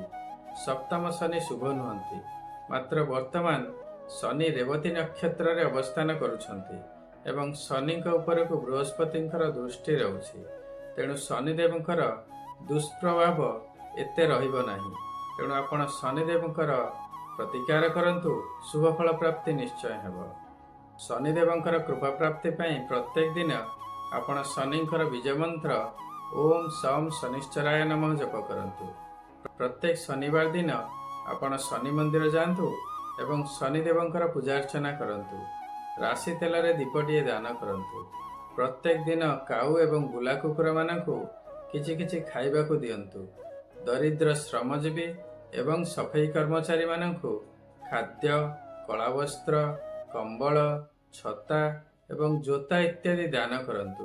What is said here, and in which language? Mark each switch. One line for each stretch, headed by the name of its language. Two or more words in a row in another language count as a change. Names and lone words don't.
Odia: ସପ୍ତମ ଶନି ଶୁଭ ନୁହନ୍ତି, ମାତ୍ର ବର୍ତ୍ତମାନ ଶନି ରେବତୀ ନକ୍ଷତ୍ର ରେ ଅବସ୍ଥାନ କରୁଛନ୍ତି ଏବଂ ଶନି ଉପର କୁ ବୃହସ୍ପତିଙ୍କର ଦୃଷ୍ଟି ରହୁଛି। ତେଣୁ ଶନିଦେବଙ୍କର ଦୁଷ୍ପ୍ରଭାବ ଏତେ ରହିବ ନାହିଁ। ତେଣୁ ଆପଣ ଶନିଦେବଙ୍କର ପ୍ରତିକାର କରନ୍ତୁ, ଶୁଭ ଫଳ ପ୍ରାପ୍ତି ନିଶ୍ଚୟ ହେବ। ଶନିଦେବଙ୍କର କୃପା ପ୍ରାପ୍ତି ପାଇଁ ପ୍ରତ୍ୟେକ ଦିନ ଆପଣ ଶନିଙ୍କର ବିଜୟ ମନ୍ତ୍ର
Sanskrit: ओम सम शनिश्चराय नमः
Odia: ଜପ କରନ୍ତୁ। ପ୍ରତ୍ୟେକ ଶନିବାର ଦିନ ଆପଣ ଶନି ମନ୍ଦିର ଯାଆନ୍ତୁ ଏବଂ ଶନିଦେବଙ୍କର ପୂଜା ଅର୍ଚ୍ଚନା କରନ୍ତୁ। ରାଶି ତେଲ ରେ ଦୀପଟିଏ ଦାନ କରନ୍ତୁ। ପ୍ରତ୍ୟେକ ଦିନ କାଉ ଏବଂ ବୁଲା କୁକୁର ମାନଙ୍କୁ କିଛି କିଛି ଖାଇବାକୁ ଦିଅନ୍ତୁ। ଦରିଦ୍ର ଶ୍ରମଜୀବୀ ଏବଂ ସଫେଇ କର୍ମଚାରୀ ମାନଙ୍କୁ ଖାଦ୍ୟ, କଳା ବସ୍ତ୍ର, କମ୍ବଳ, ଛତା ଏବଂ ଜୋତା ଇତ୍ୟାଦି ଦାନ କରନ୍ତୁ।